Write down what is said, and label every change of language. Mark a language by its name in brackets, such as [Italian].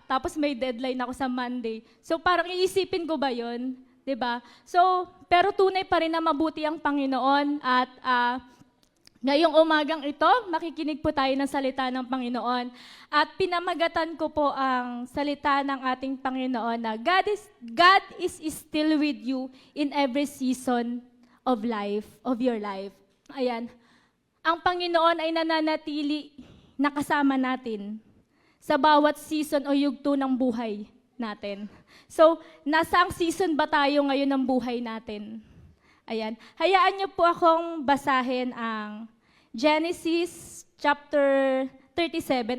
[Filipino] Tapos may deadline ako sa Monday. So parang iisipin ko ba yun? 'Di ba? So, pero tunay pa rin na mabuti ang Panginoon. At ngayong umagang ito, makikinig po tayo ng salita ng Panginoon. At pinamagatan ko po ang salita ng ating Panginoon na [English] God is still with you in every season of life, of your life. [Filipino] Ayan. Ang Panginoon ay nananatili na kasama natin sa bawat season o yugto ng buhay natin. So, nasa ang season ba tayo ngayon ng buhay natin? Ayan. Hayaan niyo po akong basahin ang Genesis chapter 37.